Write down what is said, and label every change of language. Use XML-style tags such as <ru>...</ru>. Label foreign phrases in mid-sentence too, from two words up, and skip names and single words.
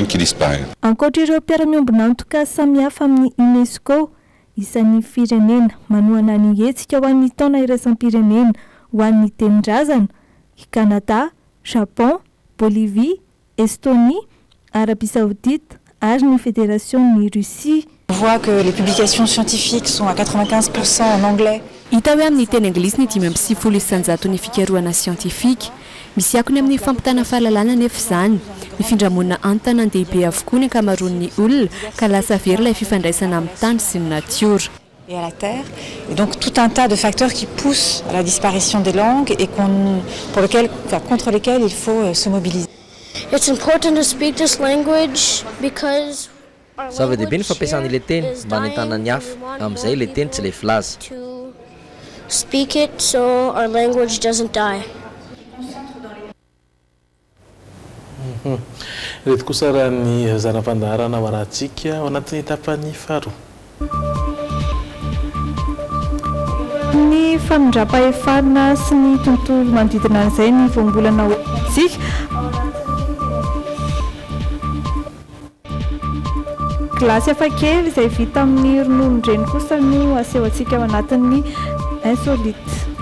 <mg>Ankoatra ireo mpiara-miombon'antoka samihafa amin'ny UNESCO, isan'ny firenena manoana ny hetsika ho an'ny taona iraisam-pirenena ho an'ny tenin-drazana Canada, Japon, Bolivie, Estonie, Arabie Saoudite ary ny fédération ny Russie.</mg> <fr>On voit que les publications scientifiques sont à 95% en anglais.</fr> <mg>Hita hoe amin'ny teny anglisy ny 5% ny fikarohana siantifika. Misy akony amin'ny fampitana fahalalana nefa izany. Ny findramonana antanàn-dehibe avokoa ny ankamaroan'ny olona ka lasa very ilay fifandraisana amin'ny tany sy ny natiora.</mg> <fr>Et à la terre. Et donc tout un tas de facteurs qui poussent à la disparition des langues et contre lesquels il faut se mobiliser.</fr> <en>It's important to speak this language because</en> <mg>zava-dehibe ny fampiasan'ile teny mba nentana ny hafa amin'izay ile teny tsy le filaza.</mg> <en>To speak it so our language doesn't die.</en> <mg>Reto kosa raha ny zana-pandaharana ho arahantsika ao anatin'ny tapany faharoa. Ny famindrapa-efarina sy ny tontolo manodidina an'izay ny voambolana hoantsika glasy hafakely izay vita amin'ny rononon-dreny kosa no aseho antsika ao anatin'ny insolite.</mg>